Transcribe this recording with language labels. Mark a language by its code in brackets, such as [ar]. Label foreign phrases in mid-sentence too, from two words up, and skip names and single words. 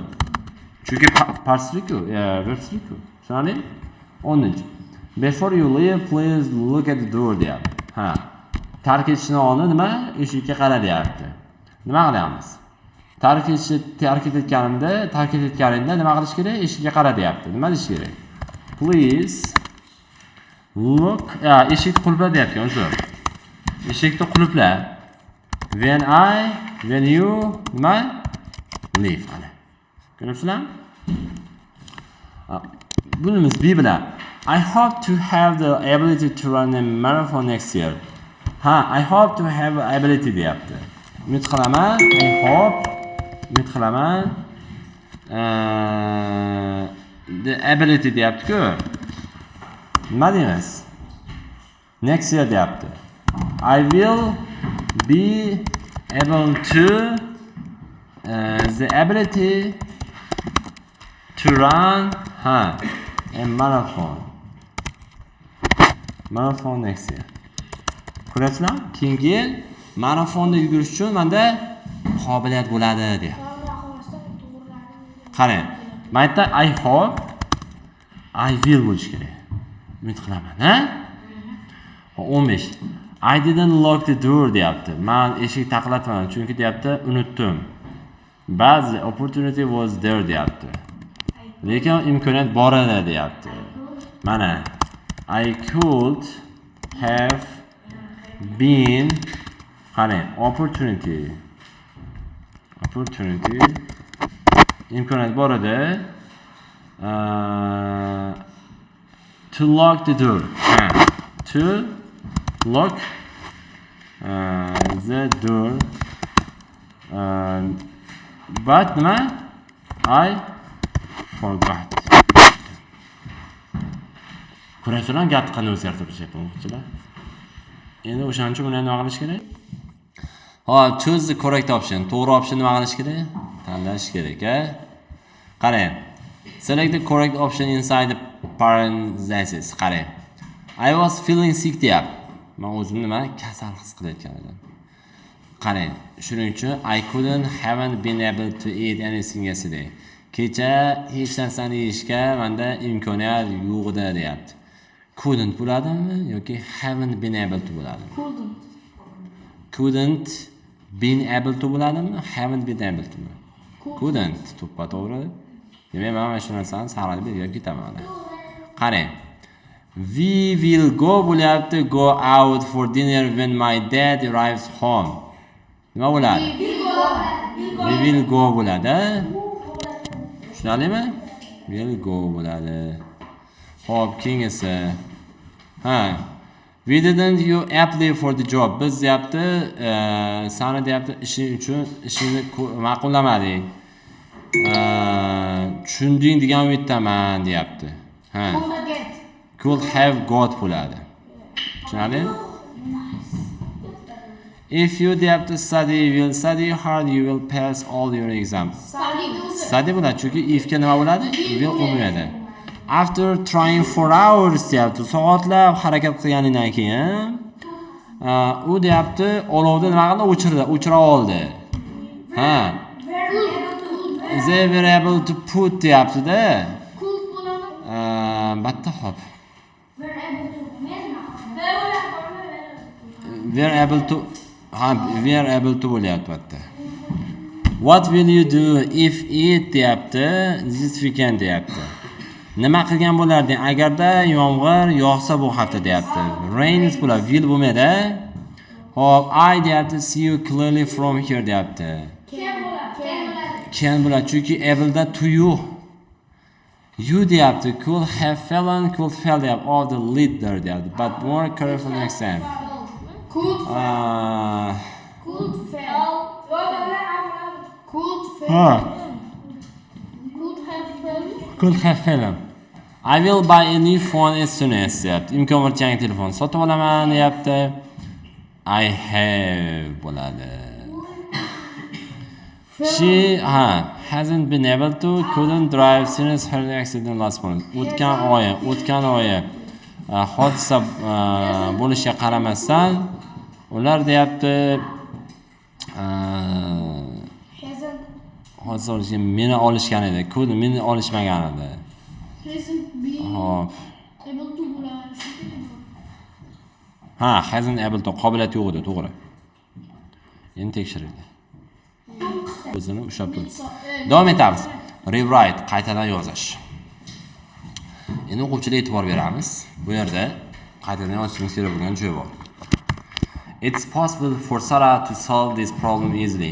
[uz] Chunki parslik-ku, verbslik-ku. Tushunarlimi? 10. [en] Before you leave, please look at the door deyapti. [uz] Ha. Tark etishni oldin nima? Eshikka qara deyapti. Nima qilamiz? Tark etganingda nima qilish kerak? Eshikka qara deyapti. Nima deyish kerak? [en] Please look, [uz] eshik qulfla deyapti, zo'r. Eshikni qulfla. [en] When you nima? [uz] Leave. Ko'ryapsizlarmi? Bunimiz B bilan. [en] I hope to have the ability to run a marathon next year. Ha, I hope to have ability deyapti. [uz] Umid qilaman, umid qilaman. [en] The ability deyapti-ku. [uz] Nima deymiz? [en] Next year deyapti. I will be able to the ability to run a marathon next year. [uz] Ko'ryapsizlarmi? Keyingi yil marafonda yugurish uchun menda qobiliyat bo'ladi deyapti. Qarang, men aytdim [en] I hope, I will [uz] bo'lish kerak. Umid qilaman, ha? 15. [en] I didn't lock the door deyapti. [uz] Men eshik taqlatmadim, chunki deyapti, unutdim. [en] But the opportunity was there deyapti. [uz] Lekin imkoniyat bor edi deyapti. [en] Mana I could have been opportunity [uz] imkoniyat bor edi [en] to lock the door. To lock the door. But nima? I forgot. [uz] Ko'rasizlar, gapni qanday o'zgartirib chiqyapman. Endi o'shaning uchun buni nima qilish kerak? [en] Choose the correct option. [uz] To'g'ri option nima qilish kerak? Tanlash kerak, Qarang. [en] Select the correct option inside the parentheses. [uz] Qarang. [en] I was feeling sick deyapti. [uz] Men o'zimni nima kasal his qilayotgan edim. Qarang, shuning uchun [en] haven't been able to eat anything yesterday. [uz] Kecha hech narsani yeyishga menda imkoniyat yo'q edi deyapti. [en] Couldn't [uz] bo'ladimi yoki [en] haven't been able to bo'ladimi? Couldn't been able to bo'ladimi? Haven't been able to. Couldn't to'g'ri. [uz] Demak, men mana shu narsani saqlab berib ketaman. Qarang. [en] We will go bo'lyapti, go out for dinner when my dad arrives home. [uz] Nima bo'ladi? [en] We will go bo'ladi. [uz] Tushunarlimi? [en] Will go bo'ladi. [uz] Xo'p, keyingisi. [en] We didn't you apply for the job. [uz] Biz deyapti, sani deyapti ishing uchun ishingni ma'qullamadik. Tushunding degan umiddaman deyapti. [en] Could have got bo'ladi. [uz] Tushunarlimi? [en] If you deyapti study, will study hard, you will pass all your exams. [uz] Study bo'ladi, chunki if ga nima bo'ladi? Will bo'lmaydi. [en] After trying [uz] 4 hours deyapti, soatlab harakat qilganidan keyin u deyapti, olovni nima qildi? O'chira oldi. [en] They were able to put deyapti-da. [uz] Batta hop. [en] We are able to [uz] bo'lyapti batta. [en] What will you do if it deyapti, this weekend deyapti. [uz] Nima qilgan bo'larding agarda yomg'ir yog'sa bu hafta deyapti. Rains bo'ladi, will bo'lmaydi. Hop, I deyapti, [en] see you clearly from here deyapti. Can [uz] bo'ladi, chunki [en] able da to you. You deyapti, could have fallen, could fell deyapti, of the leader deyapti. But more careful next time. Could fail. Could fail. Could Huh. fail. Could have failed. Could have fallen. I will buy a new phone as soon as deyapti. [uz] Imkon bor yangi telefon sotib olaman deyapti. [en] I have bo'ladi. She hasn't been able to, couldn't drive since her accident last month. [uz] O'tgan oyi hodisa bo'lishiga qaramasdan ular deyapti hodisa bo'lishiga meni olishgan edi. Meni olishmagan edi. [en] Hasn't been [uz] Hop. [en] able to bo'ladi. Hasn't able to [uz] qobiliyati yo'q edi, to'g'ri. Endi tekshirildi. O'zini ushlab turdi. Davom etamiz. Rewrite, qaytadan yozish. Endi o'quvchilarga e'tibor beramiz. Bu yerda qaytadan yozishimiz kerak bo'lgan joy bor. [en] It's possible for Sarah to solve this problem easily.